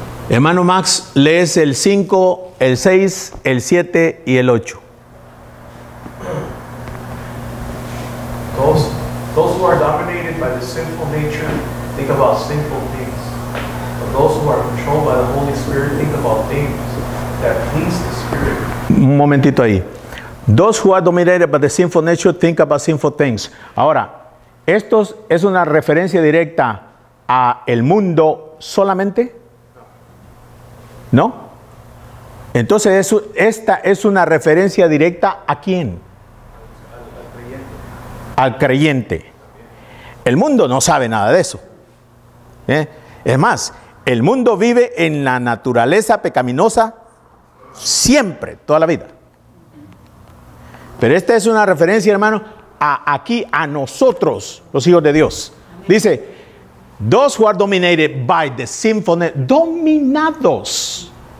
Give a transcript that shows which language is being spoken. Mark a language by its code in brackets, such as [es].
[es] Hermano Max, lees el 5, el 6, el 7 y el 8. [en] Those who are dominated by the sinful nature think about sinful things. But those who are controlled by the Holy Spirit think about things that please the Spirit. [es] Un momentito ahí. [en] Those who are dominated by the sinful nature think about sinful things. [es] Ahora, ¿esto es una referencia directa a el mundo solamente? ¿No? Entonces, esta es una referencia directa ¿a quién? Al creyente. El mundo no sabe nada de eso. Es más, el mundo vive en la naturaleza pecaminosa siempre, toda la vida. Pero esta es una referencia, hermano, aquí a nosotros, los hijos de Dios. Dice, [en] those who are dominated by the sinful nature, [es] dominados.